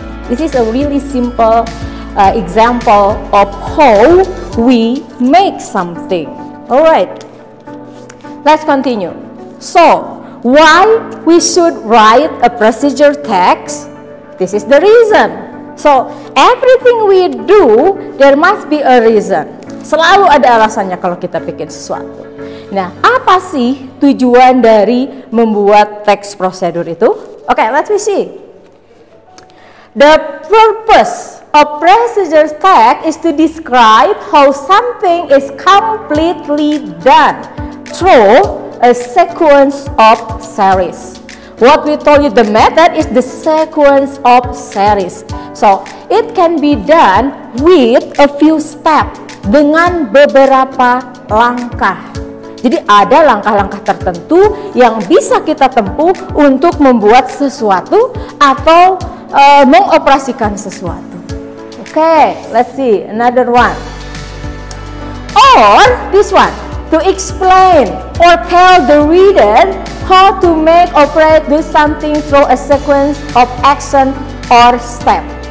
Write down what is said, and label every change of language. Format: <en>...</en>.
<en>This is a really simple example of how we make something. Alright, let's continue. So, why we should write a procedure text? This is the reason. So, everything we do, there must be a reason.</en> <id>Selalu ada alasannya kalau kita bikin sesuatu. Nah, apa sih tujuan dari membuat teks prosedur itu?</id> <en>Okay, let's see. The purpose of procedure text is to describe how something is completely done through a sequence of series. What we told you, the method is the sequence of series. So, it can be done with a few steps,</en> <id>dengan beberapa langkah. Jadi ada langkah-langkah tertentu yang bisa kita tempuh untuk membuat sesuatu atau mengoperasikan sesuatu.</id> <en>Okay, let's see another one. Or this one, to explain or tell the reader how to make, operate, do something through a sequence of action or step.</en>